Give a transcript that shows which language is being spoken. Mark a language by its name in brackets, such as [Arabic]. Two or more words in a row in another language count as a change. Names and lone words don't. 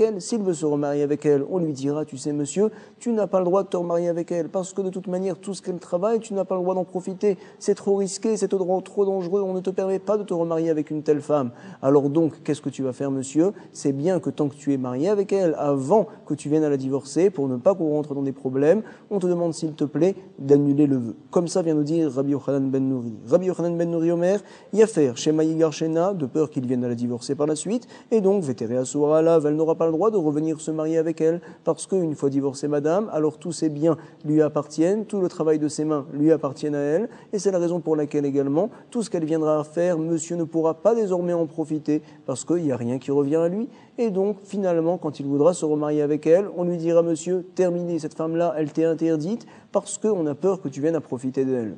[French] S'il veut se remarier avec elle, on lui dira, tu sais, monsieur, tu n'as pas le droit de te remarier avec elle, parce que de toute manière, tout ce qu'elle travaille, tu n'as pas le droit d'en profiter. C'est trop risqué, c'est trop dangereux, on ne te permet pas de te remarier avec une telle femme. Alors donc, qu'est-ce que tu vas faire, monsieur? C'est bien que tant que tu es marié avec elle, avant que tu viennes à la divorcer, pour ne pas qu'on rentre dans des problèmes, on te demande, s'il te plaît, d'annuler le vœu. Comme ça vient nous dire Rabbi Yochanan ben Nouri. [Hebrew] רבי יוחנן בן נורי אומר, יפר, שמא יגרשנה, [French] de peur qu'il vienne à la divorcer par la suite, et donc, [Hebrew] ותהא אסורה עליו, [French] elle n'aura pas le droit de revenir se marier avec elle, parce qu'une fois divorcée madame, alors tous ses biens lui appartiennent, tout le travail de ses mains lui appartient à elle, et c'est la raison pour laquelle également, tout ce qu'elle viendra à faire, monsieur ne pourra pas désormais en profiter, parce qu'il n'y a rien qui revient à lui, et donc, finalement, quand il voudra se remarier avec elle, on lui dira, monsieur, terminé, cette femme-là, elle t'est interdite, parce qu'on a peur que tu viennes à profiter d'elle.